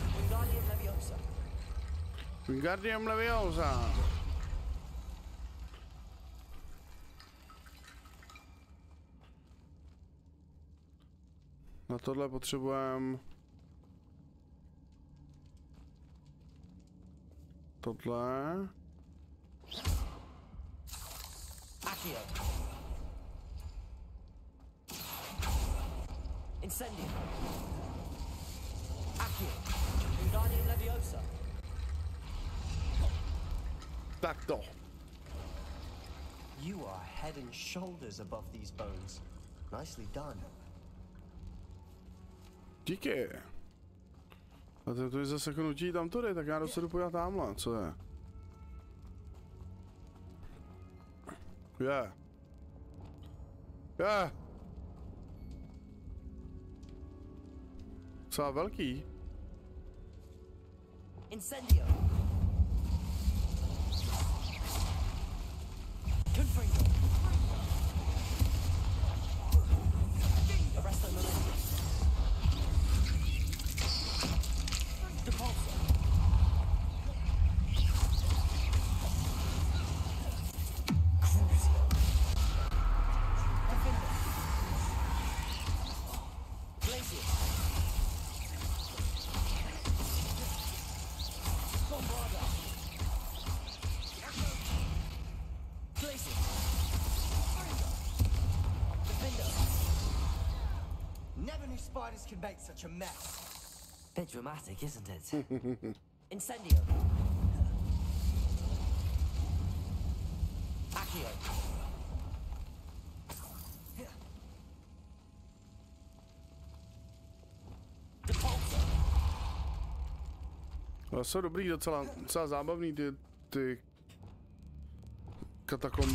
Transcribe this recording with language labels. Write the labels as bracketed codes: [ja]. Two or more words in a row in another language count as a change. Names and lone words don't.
[cs] Wingardium Leviosa. Na tohle potřebujeme tohle. Accio. Incendio. Accio. Wingardium Leviosa. Tak to. [en] You are head and shoulders above these bones. Nicely done. [cs] Díky. A to je zase knutí tam tady, tak já se jdu podívat tamhle, co je? Je. Je. Docela velký. Incendio. Confringo. Arresto Milánisu. Depulso. Crucio. Defender. Glacius. Bombarda. Glacius. Defender. [en] Never knew spiders could make such a mess. Bit dramatic, isn't it? [cs] Incendio. Accio. Depulso. Ale jsou dobrý, docela zábavný ty katakomby.